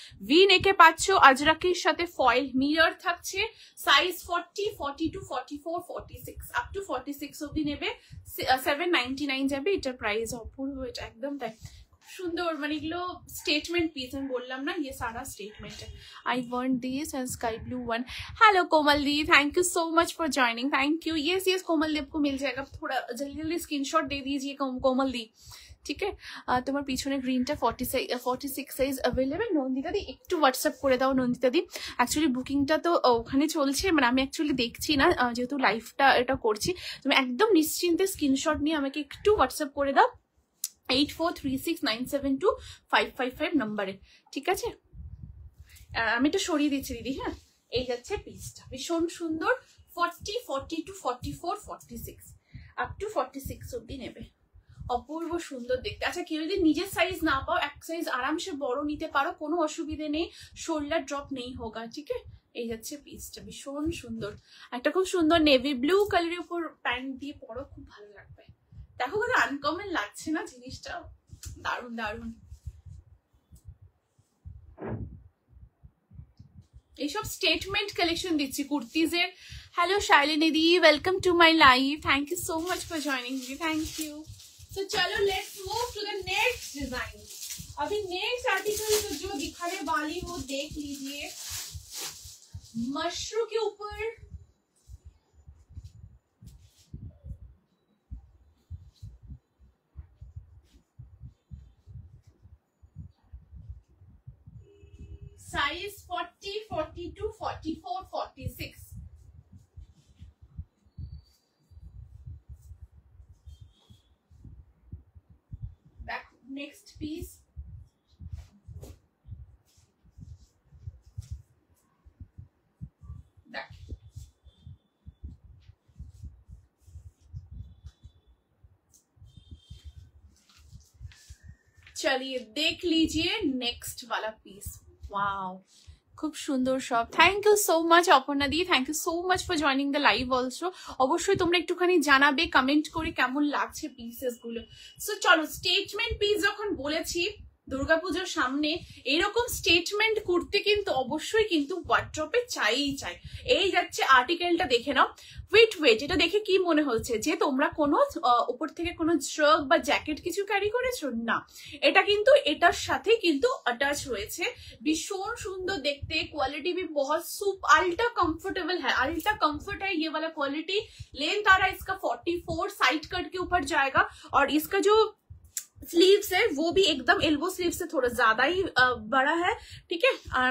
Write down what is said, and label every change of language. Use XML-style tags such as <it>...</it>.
<bn>V নেকে পাচ্ছ, আজরাকের সাথে ফয়েল মিরর থাকছে। সাইজ 40, 42, 44, 46 আপ টু 46 অব্দি নেবে। 799 যাবে এটার প্রাইস। অপূর্ব, এটা একদম তাই সুন্দর, মানে এগুলো স্টেটমেন্ট পিস, আমি বললাম না</bn> <hi>ये सारा स्टेटमेंट है।</hi> <en>I want this and sky blue one. Hello Komal di, thank you so much for joining, thank you.</en> <hi>Yes yes कोमल दी आपको मिल जाएगा, थोड़ा जल्दी जल्दी स्क्रीनशॉट दे दीजिए कोमल दी,</hi> <bn>ঠিক আছে? তোমার পিছনে গ্রিনটা 46 সাইজ অ্যাভেলেবেল। নন্দিতা দি একটু হোয়াটসঅ্যাপ করে দাও নন্দিতা দি। অ্যাকচুয়ালি বুকিংটা তো ওখানে চলছে, মানে আমি অ্যাকচুয়ালি দেখছি না যেহেতু লাইভটা এটা করছি। তুমি একদম নিশ্চিন্তে স্ক্রিনশট নিয়ে আমাকে একটু হোয়াটসঅ্যাপ করে দাও 8436972555 নম্বরে, ঠিক আছে? আমি একটু সরিয়ে দিচ্ছি দিদি। হ্যাঁ এই যাচ্ছে পিসটা, ভীষণ সুন্দর। 40, 42, 44, 46 আপ টু 46 অব্দি নেবে। অপূর্ব সুন্দর দেখতে। আচ্ছা কেউ যদি নিজের সাইজ না পাও, এক সাইজ আরামসে বড় নিতে পারো, কোনো অসুবিধে নেই। শোল্ডার ড্রপ নেই হোগা, ঠিক আছে? এই যাচ্ছে পিসটা, ভীষণ সুন্দর, একটা খুব সুন্দর নেভি ব্লু কালারের উপর প্যান্ট দিয়ে পরো, খুব ভালো লাগবে। দেখো কত আনকমন লাগছে না জিনিসটা, দারুণ দারুণ। এইসব স্টেটমেন্ট কালেকশন দিচ্ছি কুর্তিজের।</bn> <en>Hello Shailini di, welcome to my live, thank you so much for joining me, thank you.</en> <hi>तो चलो</hi> <en>Let's move to the next design.</en> <hi>अभी नेक्स्ट आर्टिकल तो जो दिखाने वाली वो देख लीजिए, मशरू के ऊपर साइज 40, 42, 44, 46। नेक्स्ट पीस चलिए देख लीजिए नेक्स्ट वाला पीस।</hi> <en>wow,</en> <bn>খুব সুন্দর সব।</bn> <en>Thank you so much Aparna di, thank you so much for joining the live also.</en> <bn>অবশ্যই তোমরা একটুখানি জানাবে কমেন্ট করে কেমন লাগছে পিসেস গুলো। সো চলো, স্টেটমেন্ট পিস যখন বলেছি দুর্গাপুজোর সামনে, এরকম স্টেটমেন্ট কুর্তি কিন্তু অবশ্যই কিন্তু ওয়ার্ড্রপে চাই। এই যাচ্ছে আর্টিকেলটা, দেখে নাও। ওয়েট, এটা দেখে কি মনে হচ্ছে যে তোমরা কোনো উপর থেকে কোনো শার্ট বা জ্যাকেট কিছু ক্যারি করেছো? না, এটা কিন্তু এটার সাথে কিন্তু অ্যাটাচ রয়েছে। ভীষণ সুন্দর দেখতে,</bn> <hi>क्वालिटी भी बहुत अल्ट्रा कंफर्टेबल है, अल्ट्रा कंफर्ट है ये वाला क्वालिटी। लेंथ आ रहा है इसका 44, साइड कट के ऊपर जाएगा, और इसका जो स्लीव्स है वो भी एकदम एल्बो स्लीव से थोड़ा ज्यादा ही बड़ा है, ठीक है।</hi>